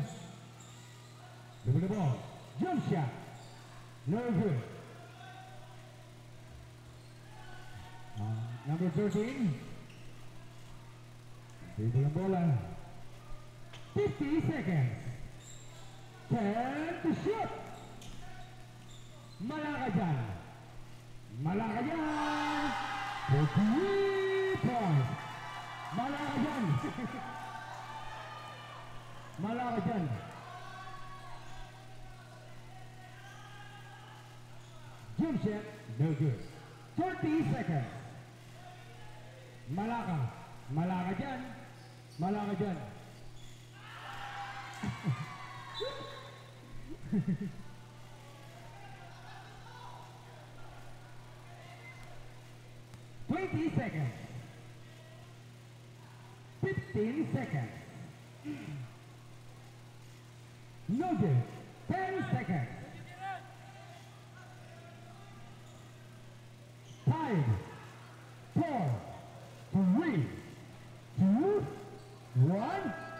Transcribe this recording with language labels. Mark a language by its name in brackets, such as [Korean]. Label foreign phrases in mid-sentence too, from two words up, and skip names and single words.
[English] Dribble the ball. Jump shot. No good. Number 13. Dribble the bola. 50 seconds. 10 to shoot. [Bikol] Mala ka dyan. Mala ka dyan. [English] For 3 points. [Bikol] Mala ka dyan. Mala ka dyan. [English] Jump shot, no good. 30 seconds. [Bikol] Malaka. Malaka dyan. Malaka dyan. [English] Twenty seconds. 15 seconds. No good. 10 seconds. 5, 4, 3, 2, 1.